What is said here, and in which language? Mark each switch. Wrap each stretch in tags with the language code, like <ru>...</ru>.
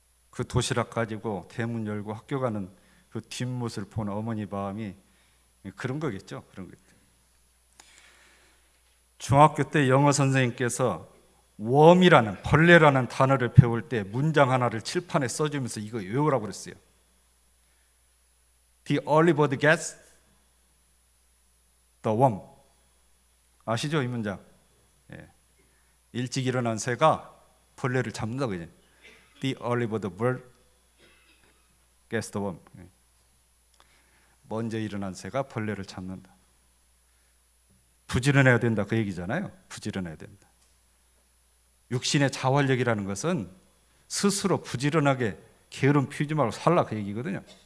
<ko>그 도시락 가지고 대문 열고 학교 가는 그 뒷모습을 보는 어머니 마음이 그런 거겠죠. 그런 거겠죠. 중학교 때 영어 선생님께서 웜이라는 벌레라는 단어를 배울 때 문장 하나를 칠판에 써주면서 이거 외우라고 그랬어요.</ko> <en>The early bird gets the worm.</en> <ko>아시죠? 이 문장. 예. 일찍 일어난 새가 벌레를 잡는다고 이제.</ko> <en>The early bird gets the worm.</en> <ko>예. 먼저 일어난 새가 벌레를 잡는다. 부지런해야 된다 그 얘기잖아요. 부지런해야 된다. 육신의 자활력이라는 것은 스스로 부지런하게 게으름 피우지 말고 살라 그 얘기거든요.</ko>